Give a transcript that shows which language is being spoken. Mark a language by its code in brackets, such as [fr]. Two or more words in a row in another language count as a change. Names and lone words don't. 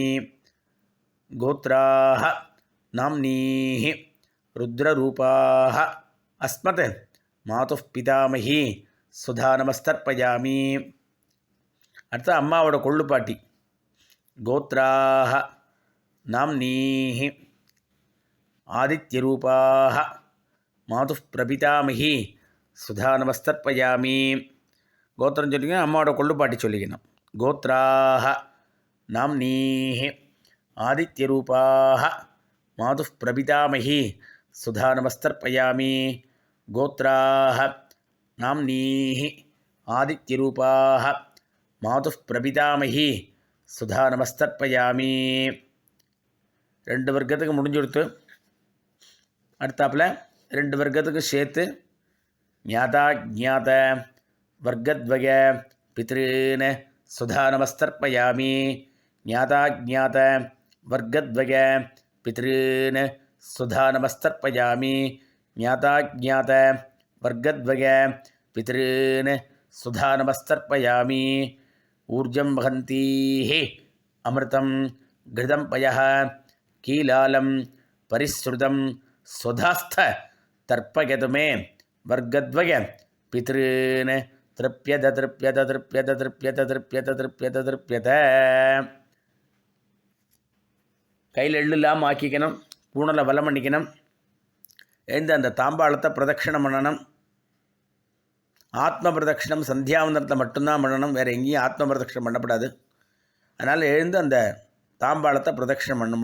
[sa] गोत्राः नाम्नीः रुद्ररूपाः अस्मत् मातुः पितामही स्वधा नमस्तर्पयामि. [ta] அடுத்து அம்மாவோட கொள்ளுப்பாட்டி. [sa] கோத்ராஹ नाम्नीः आदित्यरूपाः मातुः प्रपितामही सुधा नमस्तर्पयामि. [ta] கோத்திரம் சொல்லிக்கணும், அம்மாவோட கொள்ளுப்பாட்டி சொல்லிக்கணும். [sa] கோத்ராः नाम्नीः आदित्यरूपाः मातुः प्रपितामही सुधा नमस्तर्पयामि. गोत्राः नाम्नीः आदित्यरूपाः मातुः प्रपितामही सुधा नमस्तर्पयामि. [ta] 2 வர்க்கத்துக்கு முடிஞ்சு கொடுத்து அடுத்தாப்பில் 2 வர்க்கத்துக்கு சேர்த்து [sa] ज्ञाता ज्ञात वर्गद्वय पितॄन् स्वधा नमस्तर्पयामि. ज्ञाता ज्ञात वर्गद्वय पितॄन् स्वधा नमस्तर्पयामि. ज्ञाता ज्ञात वर्गद्वय पितॄन् स्वधा नमस्तर्पयामि. ऊर्जं वहन्तीः அமிர்தம் घृतं पयः कीलालं परिश्रुतं स्वधास्थ तर्पयतु मे वर्गद्वय पितॄन् तृप्यत तृप्यत तृप्यत तृप्यत तृप्यत तृप्यत तृप्यत. [ta] கையில் எள்ளுலாம் ஆக்கிக்கணும், பூணலை வலம் பண்ணிக்கணும். எழுந்து அந்த தாம்பாளத்தை பிரதட்சிணம் பண்ணணும். ஆத்ம பிரதட்சிணம் சந்தியாவந்தனத்தில் மட்டும்தான் பண்ணணும், வேறு எங்கேயும் ஆத்ம பிரதட்சிணம் பண்ணப்படாது. அதனால் எழுந்து அந்த தாம்பாளத்தை பிரதட்சிணம் பண்ணணும்.